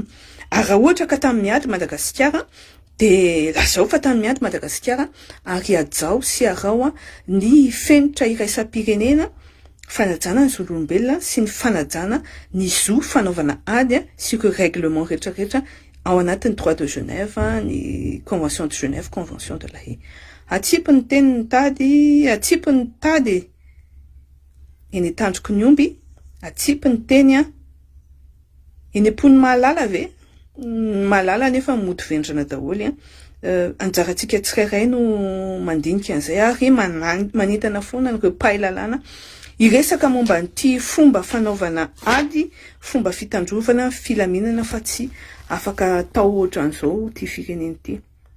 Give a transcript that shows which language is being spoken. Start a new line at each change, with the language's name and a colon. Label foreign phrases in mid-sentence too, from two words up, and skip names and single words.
Malagasy: Ary raha ohatra ka tamin'ny miady Madagasikara de lazao fa tamin'ny miady Madagasikara ary ajao sy arao ny fenitra iraisam-pirenena fanajana ny zon'olombelona sy ny fanajana ny zo fanaovana ady sy ireo règlement rehetrarehetra ao anatin'ny droit de Genève, ny convention de Genève, convention de la Haye. Atsipiny teniny tady, atsipiny tady eny tandroko ny omby, atsipiny teny eny am-pony Malala ve? Malala nefa mody vendrana daholo anjarantsika tsirairay no mandinika an'izay ary manintana foana ireo mpahay lalàna iresaka momba an'ity fomba fanaovana ady, fomba fitandrovana, filaminana fa tsy afaka atao ohatran'izao ty firenena ity.